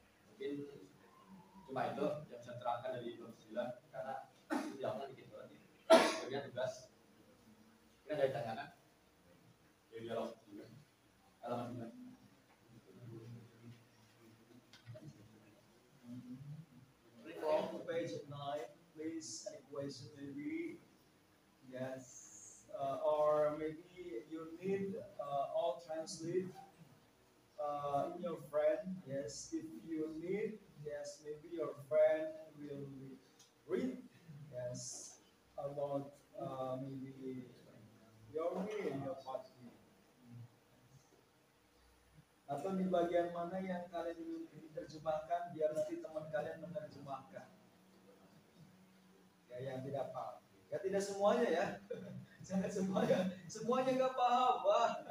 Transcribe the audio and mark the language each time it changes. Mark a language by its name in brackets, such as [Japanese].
[Indonesian] Mungkin cuma itu yang saya terangkan dari bab 9 karena dialognya dikit banget nih. Kemudian tugas kita dari tangan dari dialog 9 halaman 9. [English] From page 9, please, any question maybe? Yes. Or maybe you need all translate in your friend. Yes, if you need, yes, maybe your friend will read. Yes, about maybe your way, your part. [Indonesian] Atau di bagian mana yang kalian ingin diterjemahkan, biar nanti teman kalian menerjemahkan. Ya, yang tidak paham. Ya tidak semuanya ya. Jangan semuanya nggak paham, Pak.